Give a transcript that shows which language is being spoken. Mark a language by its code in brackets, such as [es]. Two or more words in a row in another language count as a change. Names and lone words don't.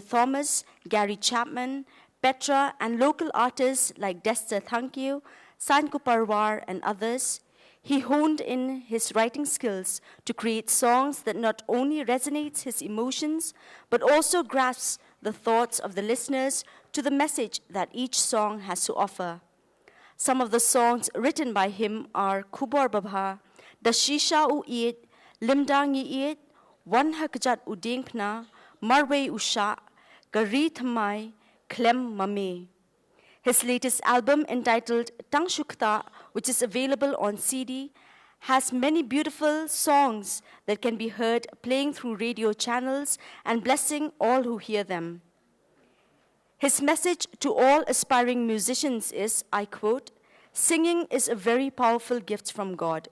[en] Thomas, Gary Chapman, Petra, and local artists like Dester Thankyu, Sanku Parwar, and others, he honed in his writing skills to create songs that not only resonates his emotions, but also grasps the thoughts of the listeners to the message that each song has to offer. Some of the songs written by him are Kubor Babha, Dashisha U Iit, Limdang Iit, Wan Hakjat Udingpna, Marwe Usha, Gari Thamai, Klem Mame. His latest album, entitled Tangshukta, which is available on CD, has many beautiful songs that can be heard playing through radio channels and blessing all who hear them. His message to all aspiring musicians is, I quote, "Singing is a very powerful gift from God.